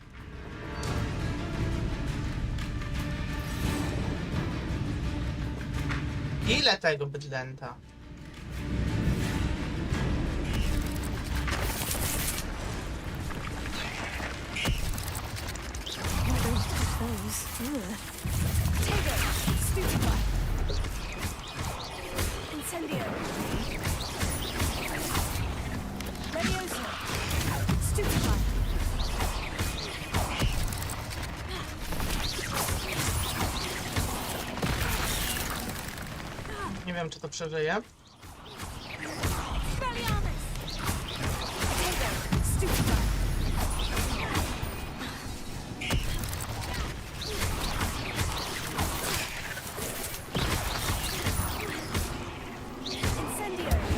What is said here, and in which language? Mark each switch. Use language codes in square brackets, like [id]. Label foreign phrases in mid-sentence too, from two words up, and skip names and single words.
[pl] Ile tego bydlęta? Potato. Stupefy. Incendio. Levioso. Stupefy. Nie wiem, czy to przeżyje. [en] Brilliant. Potato. [pl] Stupefy. Incendio.